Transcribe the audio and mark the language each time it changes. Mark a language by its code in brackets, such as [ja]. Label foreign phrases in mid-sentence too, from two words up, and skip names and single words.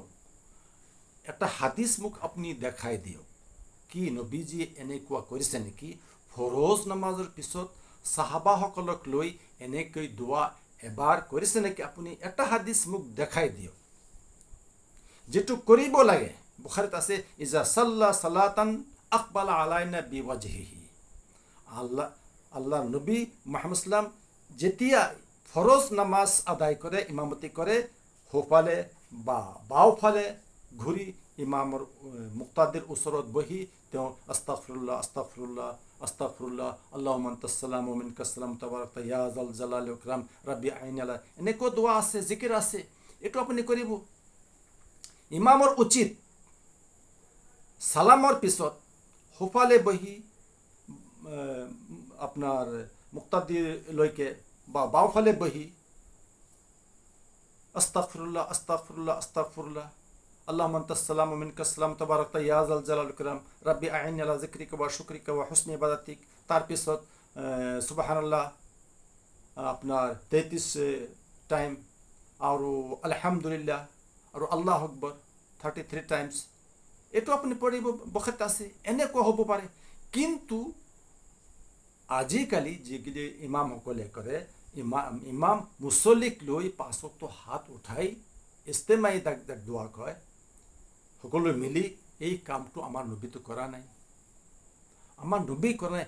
[as] এটা হাদিছ মোক আপুনি দেখাই দিয়ক, কি নবীজি এনেকুৱা কৰিছে নেকি? ফৰজ নামাজৰ পিছত সাহাবাসকলক লৈ এনেকৈ দোৱা এবাৰ কৰিছে নেকি? আপুনি এটা হাদিছ মোক দেখাই দিয়ক যেটো কৰিব লাগে, বুখাৰীত আছে [ar] إذا صلى صلاة أقبل علينا بوجهه. [as] আল্লাহ নবী মুহাম্মদ সাল্লাম যেতিয়া ফৰজ নামাজ আদায় কৰে, ইমামতি কৰে, সোঁফালে বা বাওঁফালে ঘূৰি ইমামৰ মুক্তাদিৰ ওচৰত বহি তেওঁ [ar] أستغفر الله أستغفر الله أستغفر الله اللهم أنت السلام ومنك السلام تباركت يا ذا الجلال والإكرام رب أعني على, [as] এনেকুৱা দোৱা আছে, জিকিৰ আছে, এইটো আপুনি কৰিব। ইমামৰ উচিত সালামৰ পিছত সোঁফালে বহি আপোনাৰ মুক্তাদিলৈকে বা বাওঁফালে বহি [ar] أستغفر الله أستغفر الله أستغفر الله اللهم أنت السلام ومنك السلام تباركت يا ذا الجلال والإكرام رب أعني على ذكرك وشكرك وحسن عبادتك. [as] তাৰপিছত সুবহানাল্লাহ আপোনাৰ 33 টাইম আৰু আলহামদুলিল্লাহ আৰু [ar] الله أكبر [as] 33 টাইমছ। এইটো আপুনি পঢ়িব, বখাত আছে, এনেকুৱা হ'ব পাৰে। কিন্তু আজিকালি যিগিলি ইমামসকলে কৰে, ইমাম মুছল্লিক লৈ 5 ওয়াক্ত হাত উঠাই ইস্তেমাই দাগ দোৱা কয়, সকলো মিলি এই কামটো আমাৰ নবীটো কৰা নাই, আমাৰ নবী কৰা নাই।